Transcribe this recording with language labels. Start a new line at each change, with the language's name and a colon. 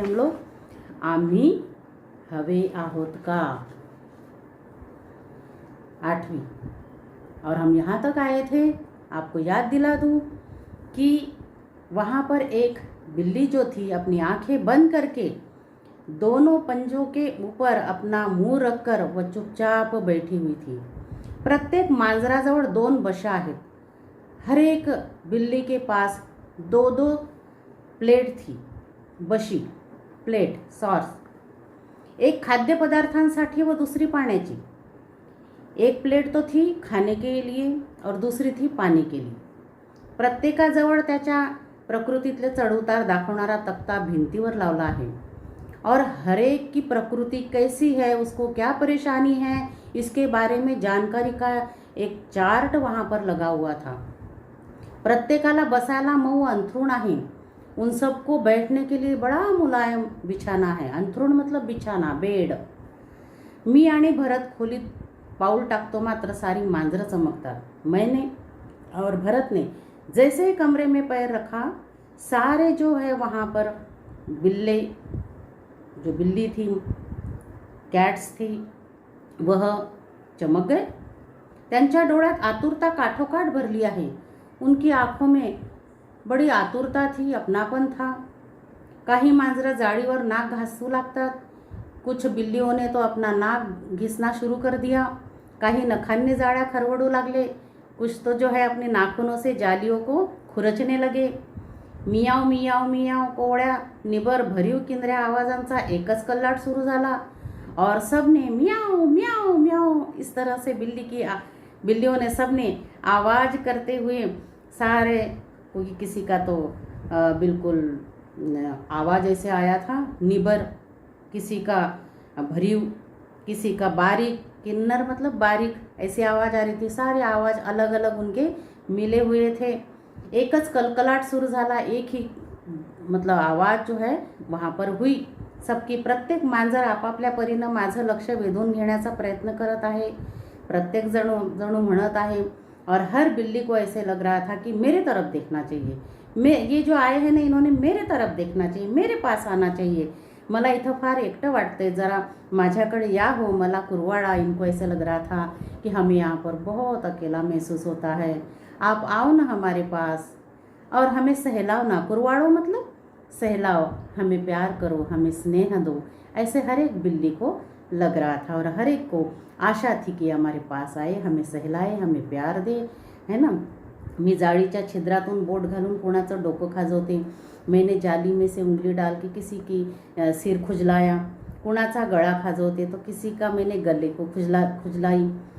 Hindi: हम लोग
Marathi: आम्ही हवे आहोत का 8वीं।
Hindi: और हम यहाँ तक आए थे, आपको याद दिला दूँ कि वहाँ पर एक बिल्ली जो थी अपनी आंखें बंद करके दोनों पंजों के ऊपर अपना मुंह रखकर वह चुपचाप बैठी हुई थी।
Marathi: प्रत्येक मांजराजवळ 2 बशा आहेत।
Hindi: हर एक बिल्ली के पास 2-2 प्लेट थी।
Marathi: बशी, प्लेट, सॉर्स। एक खाद्यपदार्थांसाठी व दूसरी पाण्याची।
Hindi: एक प्लेट तो थी खाने के लिए और दूसरी थी पानी के लिए।
Marathi: प्रत्येकाजवळ त्याच्या प्रकृतीतले चढउतार दाखवणारा तक्ता भिंतीवर लावला आहे
Hindi: और हर एक की प्रकृति कैसी है, उसको क्या परेशानी है, इसके बारे में जानकारी का एक चार्ट वहाँ पर लगा हुआ था।
Marathi: प्रत्येकाला बसायला मऊ अंथरूण आहे।
Hindi: उन सबको बैठने के लिए बड़ा मुलायम बिछाना है। अंथरूण मतलब बिछाना, बेड।
Marathi: मी आणि भरत खोलीत पाऊल टाकतो, मात्र सारी मांजरं चमकतात।
Hindi: मैंने और भरत ने जैसे ही कमरे में पैर रखा, सारे जो है वहाँ पर बिल्ली थी, कैट्स थी, वह चमक गए।
Marathi: त्यांच्या डोळ्यात आतुरता काठोकाठ भरली आहे।
Hindi: उनकी आंखों में बड़ी आतुरता थी, अपनापन था।
Marathi: काही मांजरं जाळीवर नाक घासू लागतात।
Hindi: कुछ बिल्लियों ने तो अपना नाक घिसना शुरू कर दिया।
Marathi: काही नखांनी जाळ्या खरवडू लागले।
Hindi: कुछ तो जो है अपने नाखूनों से जालियों को खुरचने लगे।
Marathi: मियाव मियाव मियाव कोवळ्या निबर भरीव किंद्र्या आवाजांचा एकच कल्लाट सुरू झाला
Hindi: और सबने मियाव मियाव मियाव इस तरह से बिल्लियों ने सबने आवाज़ करते हुए सारे, क्योंकि किसी का तो बिल्कुल आवाज़ ऐसे आया था निबर, किसी का भरीव, किसी का बारीक, किन्नर मतलब बारीक, ऐसी आवाज़ आ रही थी। सारे आवाज़ अलग अलग उनके मिले हुए थे।
Marathi: एकच कलकलाट सुरू झाला।
Hindi: एक ही मतलब आवाज़ जो है वहाँ पर हुई। सबकी
Marathi: प्रत्येक मांजर आपापल्या परीनं माझं लक्ष वेधून घेण्याचा प्रयत्न करत आहे। प्रत्येक जणू म्हणत आहे
Hindi: और हर बिल्ली को ऐसे लग रहा था कि मेरे तरफ देखना चाहिए। ये जो आए हैं ना, इन्होंने मेरे तरफ देखना चाहिए, मेरे पास आना चाहिए।
Marathi: मला इथं फार एकटं वाटतंय, ज़रा माझ्याकडे या हो, मला कुरवाड़ा।
Hindi: इनको ऐसे लग रहा था कि हमें यहाँ पर बहुत अकेला महसूस होता है। आप आओ ना हमारे पास और हमें सहलाओ ना। कुरवाड़ो मतलब सहलाओ, हमें प्यार करो, हमें स्नेह दो। ऐसे हर एक बिल्ली को लग रहा था और हर एक को आशा थी कि हमारे पास आए, हमें सहलाए, हमें प्यार दे, है ना।
Marathi: मी जाळीच्या छिद्रातून बोट घालून कोणाचं डोकं खाजवते।
Hindi: मैंने जाली में से उंगली डाल के किसी की सिर खुजलाया।
Marathi: कुणाचा गळा खाजवते
Hindi: तो किसी का मैंने गले को खुजलाई।